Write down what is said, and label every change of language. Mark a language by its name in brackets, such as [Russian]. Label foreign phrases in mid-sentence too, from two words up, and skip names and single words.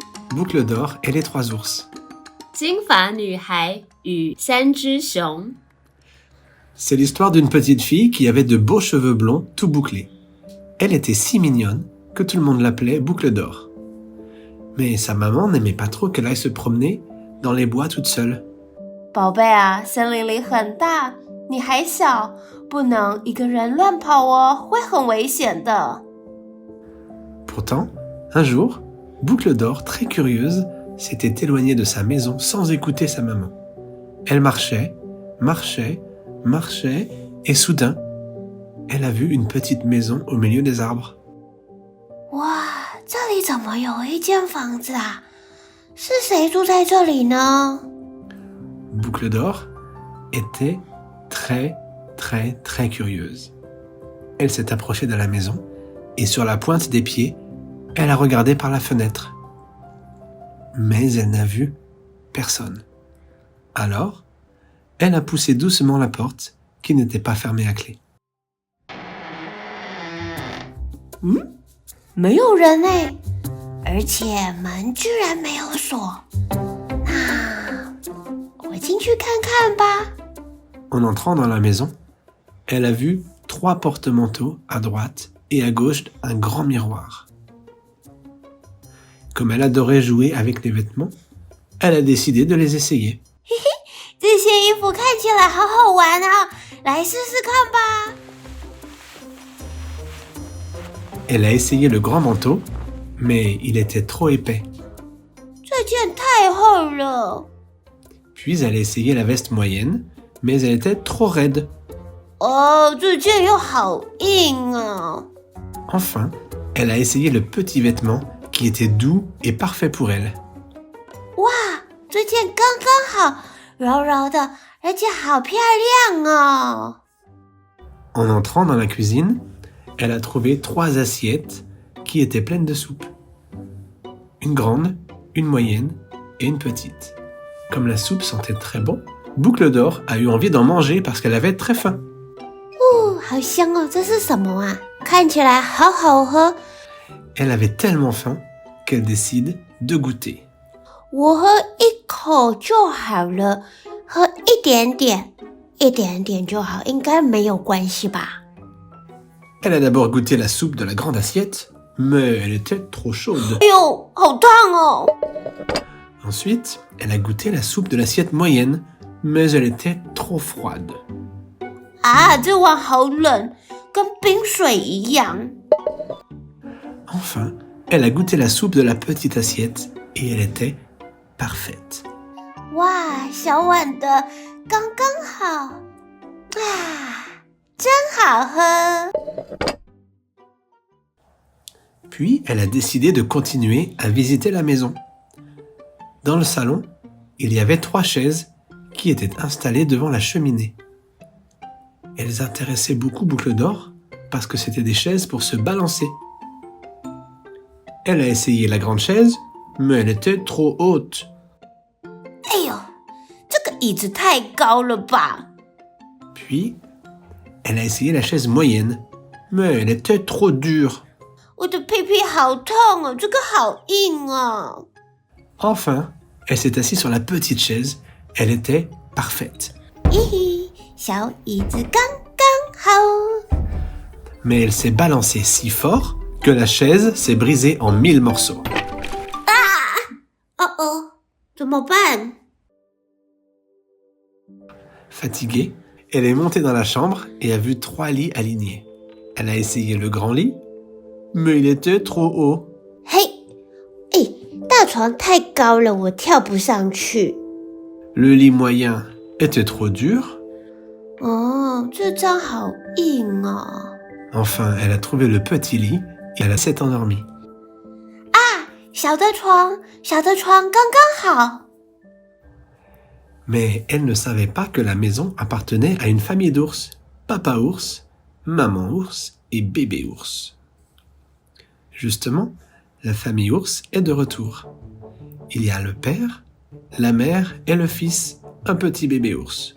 [French] Boucle d'or et les trois ours. [Chinese] 金发女孩与三只熊 [French] C'est l'histoire d'une petite fille qui avait de beaux cheveux blonds tout bouclés. Elle était si mignonne que tout le monde l'appelait Boucle d'or. Mais sa maman n'aimait pas trop qu'elle aille se promener dans les bois toute seule. [Chinese] 宝贝啊，森林里很大，你还小，不能一个人乱跑哦，会很危险的。 [French] Pourtant, un jour, Boucle d'or, très curieuse, s'était éloignée de sa maison sans écouter sa maman. Elle marchait, et soudain, elle a vu une petite maison au milieu des arbres. [Chinese] 哇，这里怎么有一间房子啊？是谁住在这里呢？ [French] Boucle d'or était très curieuse. Elle s'est approchée de la maison et sur la pointe des pieds, elle a regardé par la fenêtre. Mais elle n'a vu personne. Alors, elle a poussé doucement la porte qui n'était pas fermée à clé. [Chinese] 没有人欸，而且门居然没有锁。那我进去看看吧。 [French] En entrant dans la maison, elle a vu 3 porte-manteaux à droite et à gauche un grand miroir. Comme elle adorait jouer avec les vêtements, elle a décidé de les essayer. [Chinese] 这些衣服看起来好好玩啊，来试试看吧。 [French] Elle a essayé le grand manteau, mais il était trop épais. [Chinese] 这件太厚了。 [French] Puis elle a essayé la veste moyenne, mais elle était trop raide. [Chinese] 哦，这件又好硬啊。 [French] Enfin, elle a essayé le petit vêtement qui était doux et parfait pour elle. [Chinese] 哇，这件刚刚好，柔柔的，而且好漂亮哦。 [French] En entrant dans la cuisine, elle a trouvé 3 assiettes qui étaient pleines de soupe. Une grande, une moyenne et une petite. Comme la soupe sentait très bon, Boucle d'or a eu envie d'en manger parce qu'elle avait très faim. [Chinese] 好香哦，这是什么啊？看起来好好喝。 [French] Elle avait tellement faim qu'elle décide de goûter. [Chinese] 我喝一口就好了，喝一点点，一点点就好，应该没有关系吧？ [French] Elle a d'abord goûté la soupe de la grande assiette, mais elle était trop chaude. [Chinese] 哎呦，好烫哦！ [French] Ensuite, elle a goûté la soupe de l'assiette moyenne, mais elle était trop froide. [Chinese] 啊，这碗好冷，跟冰水一样。 [French] Enfin, elle a goûté la soupe de la petite assiette et elle était parfaite. [Chinese] 哇，小碗的刚刚好，啊，真好喝。 [French] Puis, elle a décidé de continuer à visiter la maison. Dans le salon, il y avait 3 chaises qui étaient installées devant la cheminée. Elles intéressaient beaucoup Boucle d'or parce que c'était des chaises pour se balancer. Elle a essayé la grande chaise, mais elle était trop haute. [Chinese] 哎呦，这个椅子太高了吧？ [French] Puis, elle a essayé la chaise moyenne, mais elle était trop dure. [Chinese] 我的屁屁好痛哦，这个好硬哦。 [French] Enfin, elle s'est assise sur la petite chaise. Elle était parfaite. [Chinese] 嘿嘿，小椅子刚刚好。 [French] Mais elle s'est balancée si fort que la chaise s'est brisée en 1000 morceaux. [Chinese] 哦哦，怎么办？ [French] Fatiguée, elle est montée dans la chambre et a vu 3 lits alignés. Elle a essayé le grand lit, mais il était trop haut. [Chinese] 嘿，哎，大床太高了，我跳不上去。 [French] Le lit moyen était trop dur. [Chinese] 哦，这张好硬哦。 [French] Enfin, elle a trouvé le petit lit et elle s'est endormie. [Chinese] 小的床刚刚好。 [French] Mais elle ne savait pas que la maison appartenait à une famille d'ours. Papa ours, maman ours et bébé ours. Justement, la famille ours est de retour. Il y a le père, la mère et le fils, un petit bébé ours.